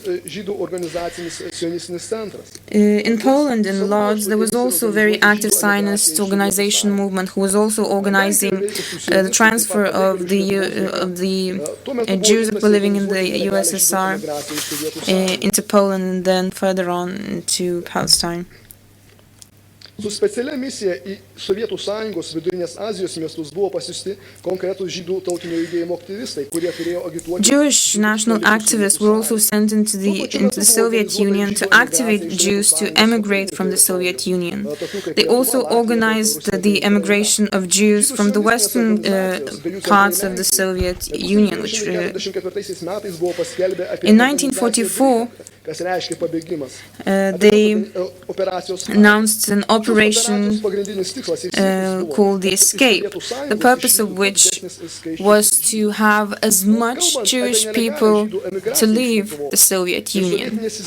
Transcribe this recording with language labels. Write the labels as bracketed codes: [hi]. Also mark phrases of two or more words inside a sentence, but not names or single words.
[en] In Poland, in Lodz, there was also a very active Zionist organization movement who was also organizing the transfer of the Jews that were living in the USSR into Poland and then further on to Palestine. [lt] Su specialia misija į Sovietų Sąjungos Vidurinės Azijos miestus buvo pasiųsti konkretūs žydų tautinio judėjimo aktyvistai, kurie turėjo agituoti. [en] Jewish national activists were also sent into the Soviet Union to activate Jews to emigrate from the Soviet Union. They also organized the emigration of Jews from the western parts of the Soviet Union, which in 1944 they announced an operation called the Escape, the purpose of which was to have as much Jewish people to leave the Soviet Union.